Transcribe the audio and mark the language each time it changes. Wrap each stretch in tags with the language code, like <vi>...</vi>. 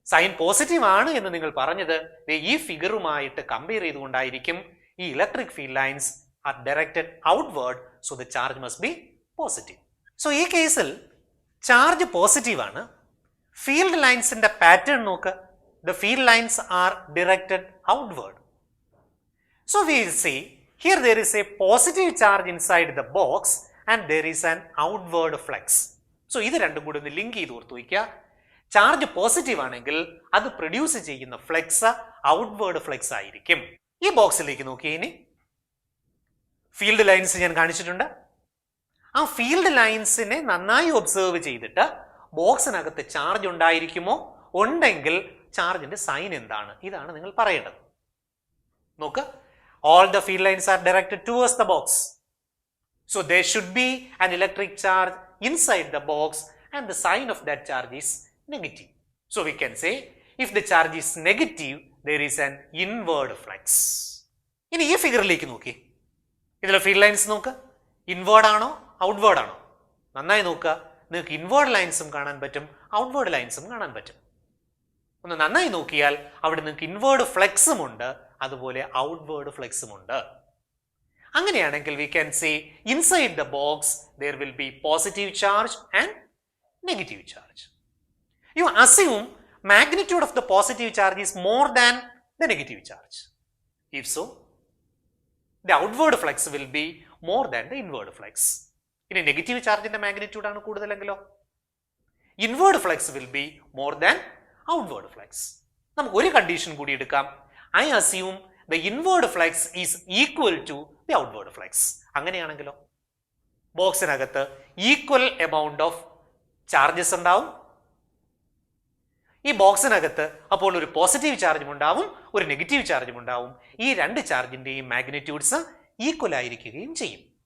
<ml>Sign positive ആണ് എന്ന് നിങ്ങൾ പറഞ്ഞത് ഈ ഫിഗറുമായിട്ട് കമ്പയർ ചെയ്തുകൊണ്ടായിരിക്കും.</ml> <en>ഈ electric field lines are directed outward, so the charge must be positive.</en> <ml>So ഈ കേസിൽ ചാർജ് പോസിറ്റീവ് ആണ്. ഫീൽഡ് ലൈൻസിന്റെ പാറ്റേൺ നോക്ക്.</ml> <en>The field lines are directed outward. So we will see here there is a positive charge inside the box and there is an outward flux.</en> <ml>So ഇത് രണ്ടും കൂടി ഒന്ന് link ചെയ്ത് ഓർത്തു വയ്ക്കുക. Charge positive ആണെങ്കിൽ അത് പ്രൊഡ്യൂസ് ചെയ്യുന്ന ഫ്ലെക്സ് ഔട്ട്വേർഡ് ഫ്ലെക്സ് ആയിരിക്കും. ഈ ബോക്സിലേക്ക് നോക്കിയേ. ഇനി ഫീൽഡ് ലൈൻസ് ഞാൻ കാണിച്ചിട്ടുണ്ട്. ആ ഫീൽഡ് ലൈൻസിനെ നന്നായി ഒബ്സർവ് ചെയ്തിട്ട് ബോക്സിനകത്ത് ചാർജ് ഉണ്ടായിരിക്കുമോ, ഉണ്ടെങ്കിൽ ചാർജിന്റെ സൈൻ എന്താണ്, ഇതാണ് നിങ്ങൾ പറയേണ്ടത്.</ml> <en>നോക്ക്, all the field lines are directed towards the box, so there should be an electric charge inside the box and the sign of that charge is negative. So we can say if the charge is negative there is an inward flux.</en> <ml>ഇനി ഈ ഫിഗറിലേക്ക് നോക്കി. ഇതിലെ field lines നോക്ക്. Inward ആണോ outward ആണോ? നന്നായി നോക്കുക. നിങ്ങൾക്ക് ഇൻവേർഡ് ലൈൻസും കാണാൻ പറ്റും, ഔട്ട്വേർഡ് ലൈൻസും കാണാൻ പറ്റും. ഒന്ന് നന്നായി നോക്കിയാൽ അവിടെ നിങ്ങൾക്ക് ഇൻവേർഡ് ഫ്ലെക്സും ഉണ്ട്, അതുപോലെ ഔട്ട്വേർഡ് ഫ്ലെക്സും ഉണ്ട്.</ml> <en>അങ്ങനെയാണെങ്കിൽ we can say inside the box there will be positive charge and negative charge. You assume magnitude of the positive charge is more than the negative charge. If so, the outward flux will be more than the inward flux.</en> <ml>ഇനി negative ചാർജിന്റെ magnitude ആണ് കൂടുതലെങ്കിലോ</ml> <en>Inward flux will be more than outward flux.</en> <ml>നമുക്ക് ഒരു condition കൂടി എടുക്കാം.</ml> <en>I assume the inward flux is equal to the outward flux.</en> <ml>അങ്ങനെയാണെങ്കിലോ ബോക്സിനകത്ത് equal amount of charges ഉണ്ടാവും. ഈ ബോക്സിനകത്ത് അപ്പോൾ ഒരു പോസിറ്റീവ് ചാർജും ഉണ്ടാവും, ഒരു നെഗറ്റീവ് ചാർജും ഉണ്ടാവും. ഈ രണ്ട് ചാർജിന്റെയും മാഗ്നിറ്റ്യൂഡ്സ് ഈക്വൽ ആയിരിക്കുകയും ചെയ്യും.</ml>